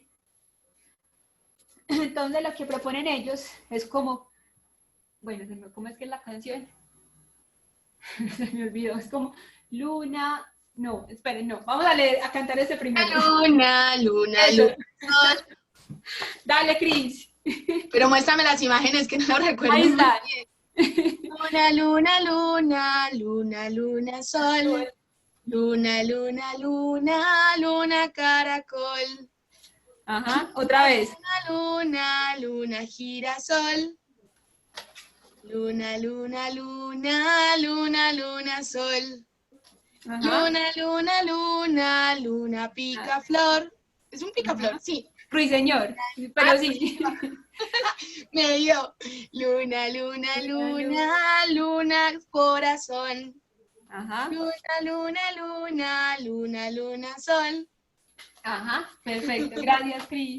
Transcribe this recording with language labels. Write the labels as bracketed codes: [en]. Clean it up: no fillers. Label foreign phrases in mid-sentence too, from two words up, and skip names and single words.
[es] Entonces lo que proponen ellos es como, bueno, ¿cómo es que es la canción? Se me olvidó, es como Luna, no, esperen, no, vamos a leer, a cantar este primero. Luna, luna, Eso. luna, sol. Dale, Cris. Pero muéstrame las imágenes que no lo recuerdo. Ahí muy está. bien. Luna, luna, luna, luna, luna, sol. Luna, luna, luna, luna, caracol. Ajá, otra vez. Luna, luna, girasol. Luna, luna, luna, luna, luna, sol. Ajá. Luna, luna, luna, luna, picaflor. Es un picaflor, Ajá. sí. Ruiseñor, pero sí. Me dio. Luna, luna, luna, luna, corazón. Ajá. Luna, luna, luna, luna, luna, sol. Ajá, perfecto. Gracias, Cris.